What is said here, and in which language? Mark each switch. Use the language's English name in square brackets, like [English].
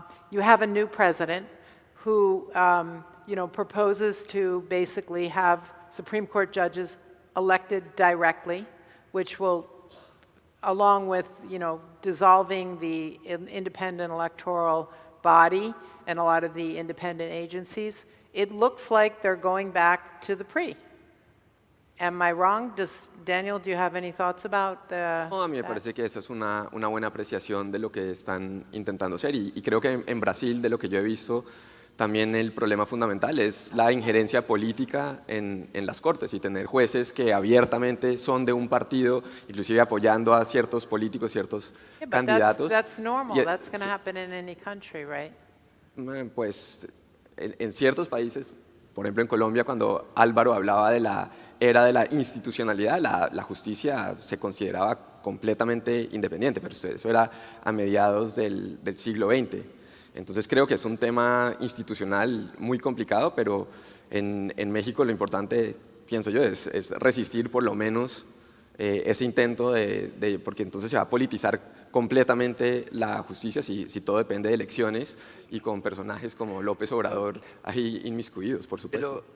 [English] You have a new president who you know, proposes to basically have Supreme Court judges elected directly, which will, along with, you know, dissolving the independent electoral body and a lot of the independent agencies, it looks like they're going back to the PRI. Am I wrong? Daniel, do you have any thoughts about the... [Spanish] No, a mí me parece que esa es una buena apreciación de lo que están intentando hacer. Y creo que en Brasil, de lo que yo he visto, también el problema fundamental es la injerencia política en las cortes y tener jueces que abiertamente son de un partido, inclusive apoyando a ciertos políticos, ciertos candidatos. [English] That's normal. That's going to happen in any country, right? [Spanish] Pues en ciertos países, por ejemplo en Colombia, cuando Álvaro hablaba de la era de la institucionalidad, la justicia se consideraba completamente independiente, pero eso era a mediados del siglo XX. Entonces creo que es un tema institucional muy complicado, pero en México lo importante, pienso yo, es resistir por lo menos ese intento porque entonces se va a politizar completamente la justicia si todo depende de elecciones y con personajes como López Obrador ahí inmiscuidos, por supuesto.